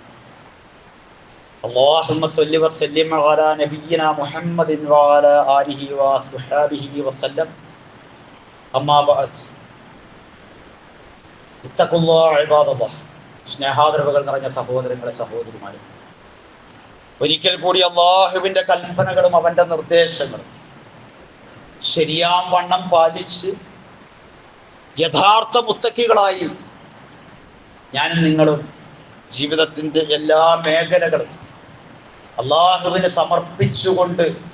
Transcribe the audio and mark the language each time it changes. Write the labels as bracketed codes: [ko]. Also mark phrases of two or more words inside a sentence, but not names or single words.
[ar] اللهم صل وسلم على نبينا محمد وعلى آله وصحبه وسلم. أما بعد, اتقوا الله عباد الله. [ml] സ്നേഹാദരവുകൾ നിറഞ്ഞ സഹോദരങ്ങളെ, സഹോദരിമാരെ, ഒരിക്കൽ കൂടി അല്ലാഹുവിന്റെ കൽപ്പനകളും അവന്റെ നിർദ്ദേശങ്ങളും ശരിയാം വണ്ണം പാലിച്ച് യഥാർത്ഥ മുത്തക്കികളായി ഞാനും നിങ്ങളും ജീവിതത്തിൻ്റെ എല്ലാ മേഖലകളും അള്ളാഹുവിന് സമർപ്പിച്ചുകൊണ്ട്